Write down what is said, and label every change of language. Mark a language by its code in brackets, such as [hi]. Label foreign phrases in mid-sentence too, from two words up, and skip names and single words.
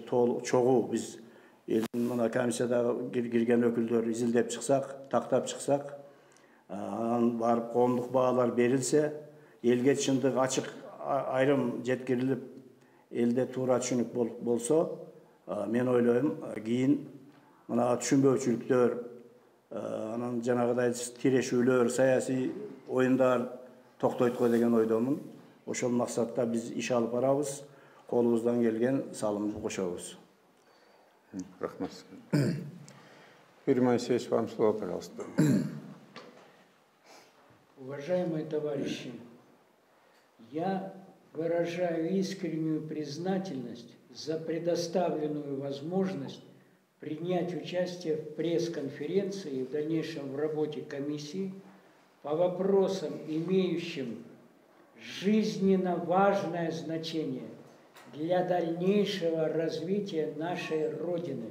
[ky] чогуу биз мына комиссиядагы кирген өкүлдөр изилдеп чыксак, тактап чыксак, анан барып коомдук баалар берилсе, элге чындык ачык айрым жеткирилип, элде туура түшүнүк болсо, мен ойлойм, кийин мына түшүнбөөчүлүктөр, анан жанагыдай тирешүүлөр, саясий оюндар токтойт го деген ойдомун. Ошол максатта биз иш алып барабыз, колубуздан келген салымды кошобуз. Рахмат. [ru] Юрий Моисеевич, вам слово, пожалуйста. Уважаемые товарищи, я выражаю искреннюю признательность за предоставленную возможность принять участие в пресс-конференции и в дальнейшем в работе комиссии по вопросам, имеющим жизненно важное значение для дальнейшего развития нашей Родины.